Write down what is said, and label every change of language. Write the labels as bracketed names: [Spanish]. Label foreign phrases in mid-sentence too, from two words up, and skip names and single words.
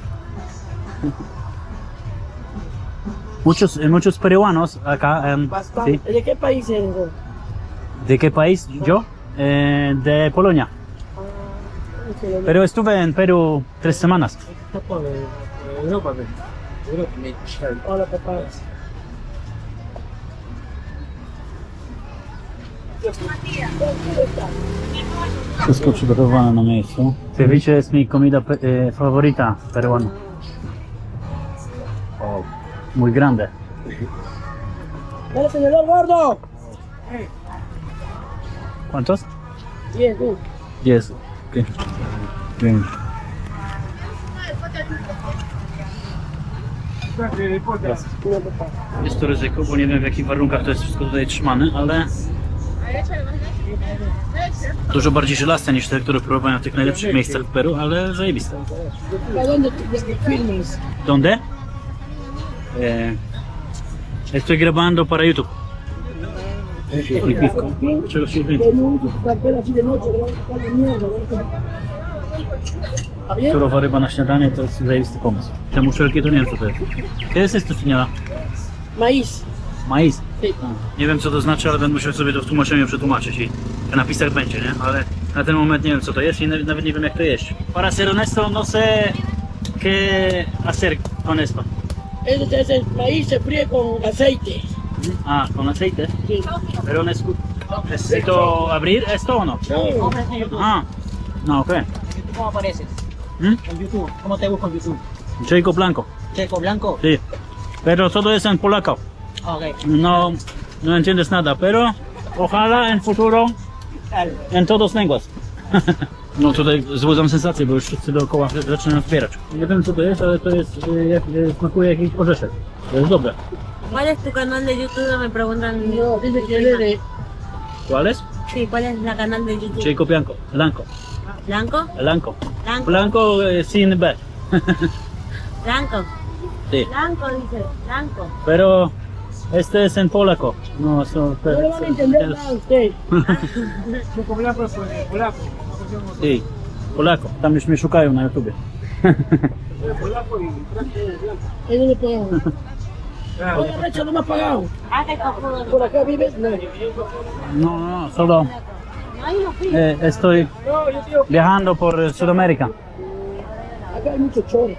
[Spanish] Muchos peruanos acá. Bastante. ¿Sí? ¿De qué país eres vos? ¿De qué país? Yo. De Polonia. Pero estuve en Perú 3 semanas. Hola, papá. [Polish] Wszystko przygotowane na miejscu. [Spanish] Ceviche jest mi comida favorita peruana. Oh, muy grande. Dale, señor gordo. ¿Cuántos? 10, tú. 10. Okay. Bien. [Polish] Jest to ryzyko, bo nie wiem w jakich warunkach to jest wszystko tutaj trzymane, ale dużo bardziej żelazne niż te, które próbowałem w tych najlepszych miejscach w Peru, ale zajebiste. [Spanish] ¿A dónde te filmes? ¿Dónde? Estoy grabando para YouTube. [Polish] Czego się [Spanish] Papel así de noche, ¿no? Mierda, ¿Está bien? [Polish] Surowa ryba na śniadanie to jest zajebisty pomysł. Te muszelki to nie wiem co to jest. [Spanish] ¿Qué es esto, señora? Maíz. Maíz. Sí. [Polish] Nie wiem co to znaczy, ale będę musiał sobie to w tłumaczeniu przetłumaczyć i na napisach będzie, nie? Ale Na ten moment nie wiem co to jest i nawet nie wiem jak to jeść. [Spanish] Para ser honesto, no sé qué hacer con esto. Ese es el maíz, se fríe con aceite. Ah, con aceite. Sí. Pero necesito abrir esto o no? No, Ah, no, ok. ¿Cómo apareces? ¿Mm? En YouTube. ¿Cómo te busco en YouTube? Jacob Blanco. Checo Blanco. Sí. Pero todo es en polaco. Ok. No, no entiendes nada, pero ojalá en futuro Dale. en todas lenguas. [Polish] No tutaj złudzam sensację, bo już wszyscy dookoła zaczynają zbierać. Nie wiem co to jest, ale to jest, smakuje jakiś orzeszek. To jest dobre. [Spanish] ¿Cuál es tu canal de YouTube? Me preguntan. no, dice que él es de... ¿Cuál es? Sí, ¿cuál es la canal de YouTube? Jacob Blanco. Blanco. ¿Blanco? Blanco. Blanco. Blanco sin B. Blanco. Sí. Blanco, dice. Blanco. Pero este es en polaco. No, No le van a entender nada a usted. Checo Blanco es polaco. Sí. Polako. [Polish] Tam już mnie szukają na YouTubie. [Spanish] Polaco y Eso le pagamos. Oye, Recha, no me has pagado. Ah, qué cojudo. ¿Por acá vives? No. No, no, solo No hay unos fríos. estoy No, yo digo, viajando por Sudamérica. acá hay muchos choros.